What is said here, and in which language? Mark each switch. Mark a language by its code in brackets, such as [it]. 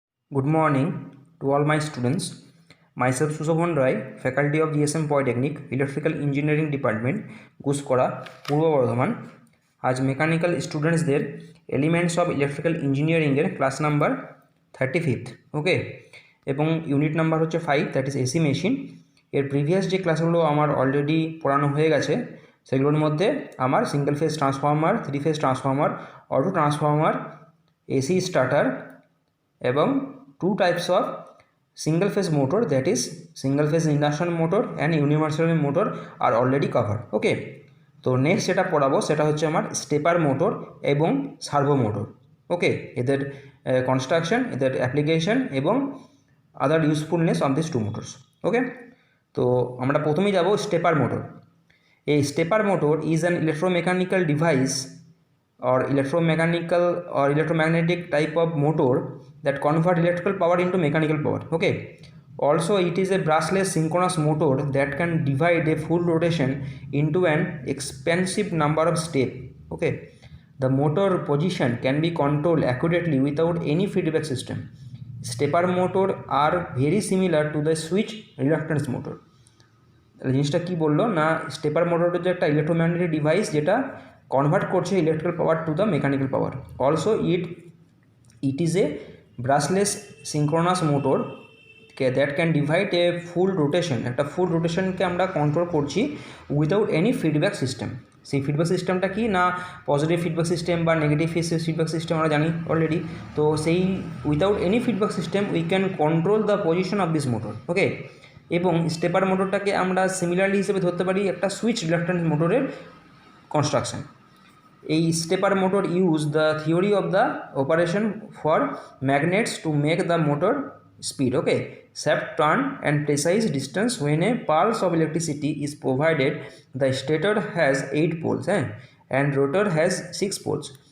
[en] Good morning to all my students. Myself Sushovan Rai, Faculty of GSM Polytechnic, Electrical Engineering Department, Guskara Purba Bardhaman. [bn] আজ mechanical স্টুডেন্টসদের elements of electrical ইঞ্জিনিয়ারিংয়ের class number 35 ওকে, এবং unit number হচ্ছে 5, [en] That is AC machine. [bn] এর previous যে ক্লাসগুলো আমার already পড়ানো হয়ে গেছে সেগুলোর মধ্যে আমার single phase transformer, 3 phase transformer, auto transformer, AC starter এবং [en] 2 types of single phase motor, that is single phase induction motor and universal motor are already covered. [bn] ওকে, তো নেক্সট যেটা পড়াবো সেটা হচ্ছে আমার স্টেপার মোটর এবং সার্ভো মোটর। ওকে, এদের construction, এদের অ্যাপ্লিকেশন এবং [en] Other usefulness of this two motors. [bn] ওকে, তো আমরা প্রথমেই যাব স্টেপার মোটর। [en] এই stepper motor is an electromechanical device or electromechanical or electromagnetic type of motor that convert electrical power into mechanical power. Okay, also it is a brushless synchronous motor that can divide a full rotation into an expansive number of steps. Okay, the motor position can be controlled accurately without any feedback system. Stepper motor are very similar to the switch reluctance motor. [bn] জিনিসটা কী বললো না, stepper motor হচ্ছে একটা electromagnetic device যেটা convert করছে [en] Electrical power to the mechanical power. Also it is a brushless synchronous motor that can divide a full rotation, [bn] একটা ফুল রোটেশনকে আমরা control করছি [en] Without any feedback system. [bn] সেই ফিডব্যাক সিস্টেমটা কি না, পজিটিভ ফিডব্যাক সিস্টেম বা নেগেটিভ ফিডব্যাক সিস্টেম আমরা জানি অলরেডি। তো সেই [en] Without any feedback system we can control the position of this motor. [bn] ওকে, এবং স্টেপার মোটরটাকে আমরা সিমিলারলি হিসেবে ধরতে পারি একটা সুইচ রিলাক্ট্যান্স মোটরের কনস্ট্রাকশন। [en] এই stepper motor use the theory of the operation for magnets to make the motor speed. Okay, shaft turn and precise distance. When a pulse of electricity is provided, the stator has 8 poles and rotor has 6 poles.